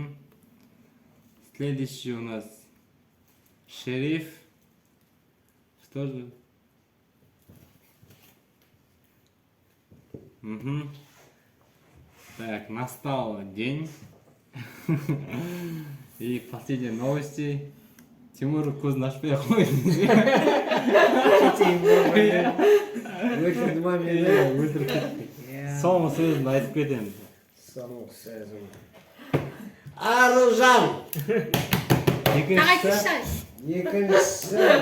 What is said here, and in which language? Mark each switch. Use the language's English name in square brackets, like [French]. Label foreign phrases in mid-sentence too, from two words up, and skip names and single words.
[Russian] Следующий у нас шериф. Что же? Угу. Так, настал день. И последние новости. [Kazakh] Тимур көзін ашпай қойды. Өтірді ма мені? Өлтіріп кетті. Соңғы сөзін айтып кетемін. Соңғы сөзім. Аружан! Екіншісі.